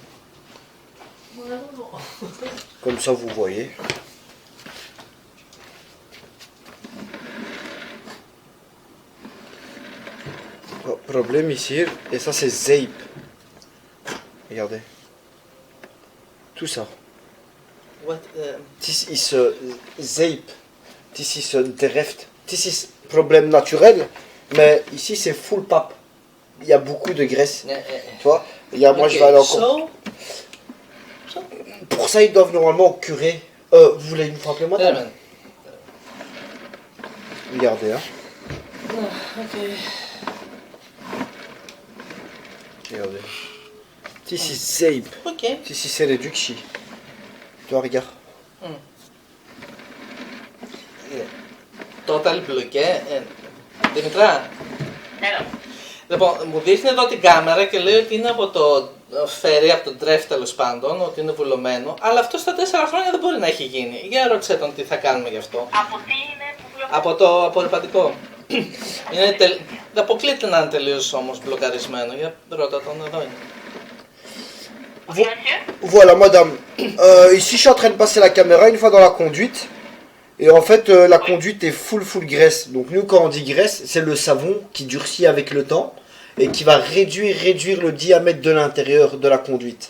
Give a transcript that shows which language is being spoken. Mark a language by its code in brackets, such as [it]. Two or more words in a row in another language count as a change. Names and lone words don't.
[fr] Non. Comme ça vous voyez. Oh, problème ici, et ça c'est Zape. Regardez. Tout ça. [en] What? This is Zape. This is Dereft. This is [fr] problème naturel, mais ici c'est full pap. Il y a beaucoup de graisse. Tu vois? Moi je vais aller encore. Pour ça ils doivent normalement curer. Vous voulez une fois appeler moi? Regardez hein. Regardez. [en] This is Zape. This is Reduxi. [fr] Tu vois, regarde. Total μπλοκέ. [el] Δημητρά. Λοιπόν, μου δείχνει εδώ την κάμερα και λέει ότι είναι από το φέρι, από τον τρέφ τέλος πάντων, ότι είναι βουλωμένο, αλλά αυτό στα 4 χρόνια δεν μπορεί να έχει γίνει. Για ρώτησε τον τι θα κάνουμε γι' αυτό. Από τι είναι βουλωμένο? Από το απορριπαντικό. Αποκλείται να είναι τελείως όμως μπλοκαρισμένο. Για ρώτα τον, εδώ είναι. [fr] Voilà madame, ici je suis en train de passer la caméra une fois dans la conduite. Et en fait la conduite est full graisse. Donc nous quand on dit graisse, c'est le savon qui durcit avec le temps et qui va réduire le diamètre de l'intérieur de la conduite.